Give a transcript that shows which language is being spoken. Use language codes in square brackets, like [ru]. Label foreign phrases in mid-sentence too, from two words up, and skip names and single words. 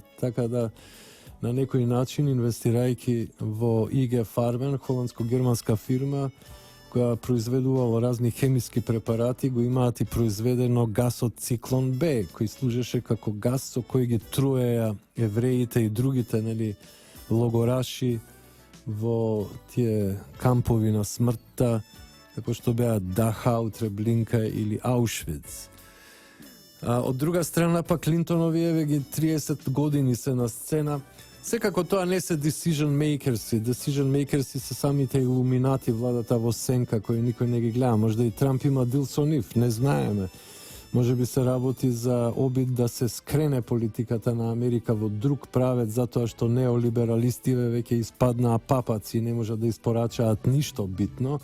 [mk] Така да, на некој начин, инвестирајќи во IG Farben, холандско-германска фирма, која произведувала разни хемиски препарати, го имаат и произведено гасот Циклон Б, кој служеше како гас со кој ги труеа евреите и другите, нели, логораши во тие кампови на смртта, како што беа Дахау, Треблинка или Аушвиц. Од друга страна, па Клинтонови ги 30 години се на сцена. Секако тоа не се [en] decision makersi. Decision makersi [mk] се самите илуминати, владата во сенка, кои никој не ги гледа. Можда и Трамп има дил со нив, не знаеме. Може би се работи за обид да се скрене политиката на Америка во друг правец, затоа што неолибералистиве веќе испаднаа папаци и не можат да испорачаат ништо битно.